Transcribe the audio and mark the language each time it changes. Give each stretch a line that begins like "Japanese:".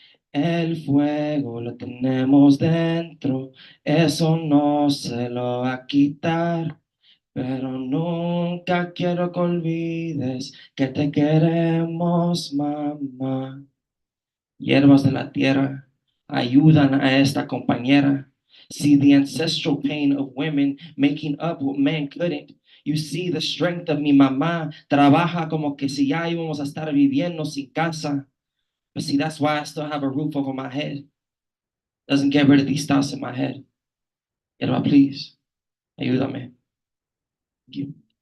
Spanish: El fuego lo tenemos dentro, eso no se lo va a quitar. Pero nunca quiero que olvides que te queremos, mamá. Hierbas de la tierra ayudan a esta compañera.
English: See the ancestral pain of women making up what men couldn't. You see the strength of
Spanish: mi mamá. Trabaja como que si ya íbamos a estar viviendo sin casa.
English: But see, that's why I still have a roof over my head. Doesn't get rid of these thoughts in my head. Hierba, please,
Spanish: ayúdame.
English: Thank you.